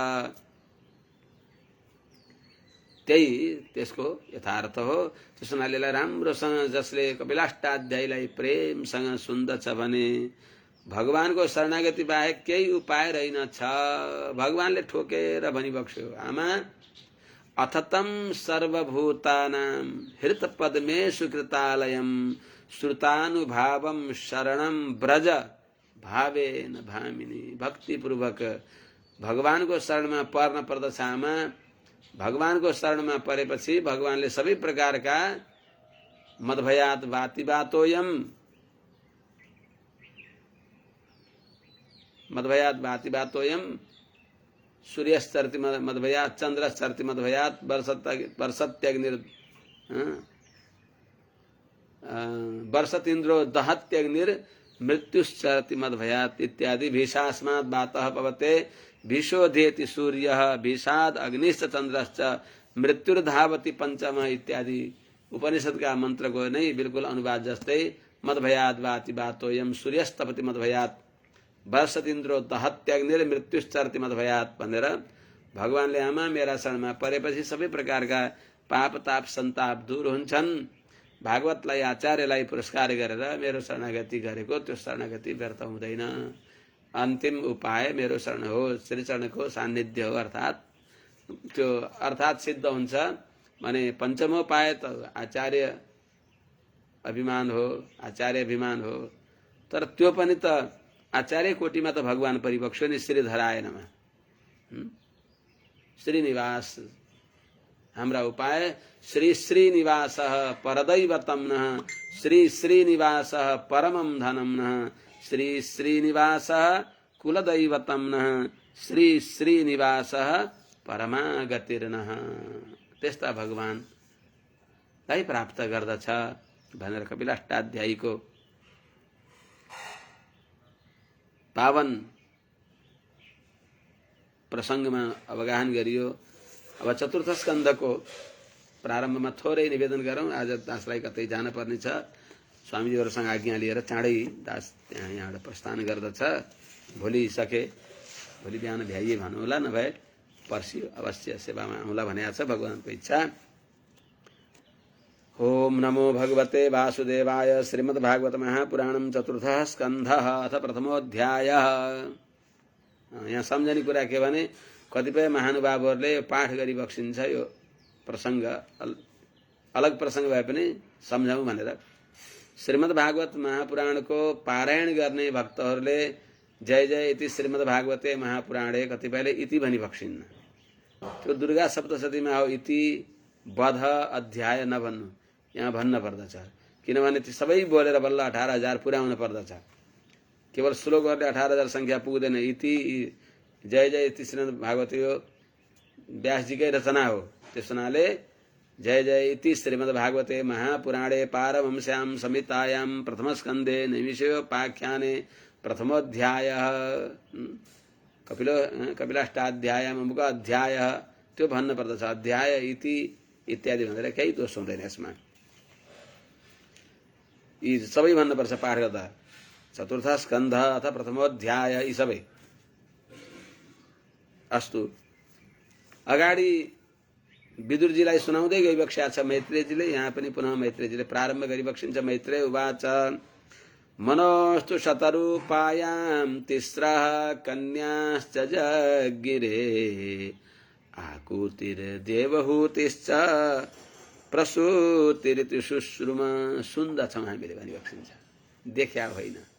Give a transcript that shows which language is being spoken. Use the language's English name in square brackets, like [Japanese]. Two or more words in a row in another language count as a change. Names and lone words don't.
[Nepali] त्यही त्यसको यथार्थ हो। त्यस हुनाले राम्रोसँग जसले कपिलाष्टाध्यायीलाई प्रेमसँग सुन्दछ भने भगवानको शरणागति बाहेक केही उपाय रहेनछ। भगवानले ठोकेर भनिबक्स्यो, आमा [Sanskrit] अथतम सर्वभूतानां हृतपद्मेषु कृतालयं श्रुतानुभावं शरणं ब्रज भावेन भामिनी। [Nepali] भक्तिपूर्वक भगवानको शरणमा पर्न पर्दछ आमा। भगवानको शरणमा परेपछि भगवानले सबै प्रकारका [Sanskrit] मद्भयात वातिवातोयम, मद्भयात वातिवातोयम, सूर्यश्चरति मद्भयात, चंद्रश्चरति मद्भयात, वर्षतीन्द्रो दहत्यग्निर मृत्युश्चरति मद्भयात इत्यादि। भीषास्मात् वातः पवते भीषोधेति सूर्यः भीषाद अग्निश्च चंद्रश्च मृत्युर्धावति पंचम [Nepali] इत्यादि उपनिषदका मन्त्रको नै बिल्कुल अनुवाद जस्तै [Sanskrit] मद्भयाद वातिवातोयम सूर्यस्तपति मद्भयात वर्षतीन्द्रो दहत्यग्निर मृत्युश्चरति मद्भयात [Nepali] भनेर भगवानले आमा मेरा शरणमा परेपछि सबै प्रकारका पाप ताप सन्ताप दूर हुन्छन्। भागवतलाई आचार्यलाई पुरस्कार गरेर मेरो शरणागति गरेको त्यो शरणागति व्यर्थ हुँदैन। अन्तिम उपाय मेरो शरण हो, श्री चरणको सान्निध्य हो, अर्थात त्यो अर्थात सिद्ध हुन्छ भने पञ्चमोपाय त आचार्य अभिमान हो, आचार्य अभिमान हो। तर त्यो पनि त आचार्य कोटिमा त भगवान परिपक्ष नि [Sanskrit] श्रीधराय नमः। श्रीनिवास [Nepali] हाम्रा उपाय [Sanskrit] श्री श्रीनिवासः परदैवतं नः, श्री श्रीनिवासः परमं धनं नः, श्री श्रीनिवासः कुलदैवतं नः, श्री श्रीनिवासः परमागतिर्नः। [Nepali] त्यस्ता भगवानलाई प्राप्त गर्दछ भनेर कपिलाष्टाध्यायीको पावन प्रसंगमा अवगाहन गरियो। अब चतुर्थ स्कन्धको प्रारम्भमा थोरै निवेदन गरौँ। आज दासलाई कतै जान पर्ने छ, स्वामीजीहरुसँग आज्ञा लिएर चाँडै दास यहाँबाट प्रस्थान गर्दछ। भोलि बिहान भ्याइए भन्नुहोला, नभए पर्सि अवश्य सेवामा आउँला भनेको छ भगवानको इच्छा। [Sanskrit] ओम नमो भगवते वासुदेवाय। श्रीमद्भागवत महापुराणम चतुर्थः स्कन्धः अथ प्रथमोऽध्यायः। [Nepali] यहाँ सम्झने कुरा के भने कतिपय महानुभावहरूले पाठ गरी बक्सिन्छ। यो प्रसंग अलग प्रसंग भए पनि सम्झौं भनेर श्रीमद्भागवत महापुराणको पारायण गर्ने भक्तहरूले [Sanskrit] जय जय इति श्रीमद्भागवते महापुराणे [Nepali] कतिपयले इति भनी बक्सिन्न। त्यो दुर्गा सप्तशतीमा हो इति वध अध्याय नभन्नु, यहाँ भन्न पर्दछ। किनभने ती सबै बोलेर बल्ल 18,000 पुर्याउन पर्दछ। केवल श्लोकहरूले 18,000 सङ्ख्या पुग्दैन। [Sanskrit] इति जय जय इति श्रीमद् भागवत [Nepali] यो व्यासजीकै रचना हो। त्यस हुनाले [Sanskrit] जय जय इति श्रीमद् भागवते महापुराणे पारमहंस्यां संहितायां प्रथमस्कन्धे नैमिषोपाख्याने प्रथमोऽध्यायः कपिलाष्टाध्यायमा अमुक अध्यायः [Nepali] त्यो भन्न पर्दछ। अध्याय इति इत्यादि भनेर केही दोष हुँदैन यसमा। यी सबै भन्नुपर्छ पाठ गर्दा। चतुर्थ स्कन्ध अथवा प्रथमोऽध्याय यी सबै। अस्तु, अगाडि विदुरजीलाई सुनाउँदै गइबक्ष्या छ मैत्रेयजीले। यहाँ पनि पुनः मैत्रेयजीले प्रारम्भ गरिबक्सिन्छ। [Sanskrit] मैत्रेय उवाच मनोस्तु शतरूपायां तिस्रः कन्याश्च जगिरे आकुतिर्देवहूतिश्च प्रसूतिरिति शुश्रुम। [Nepali] सुन्दछौँ हामीले भनिबक्सिन्छ, देख्या होइन।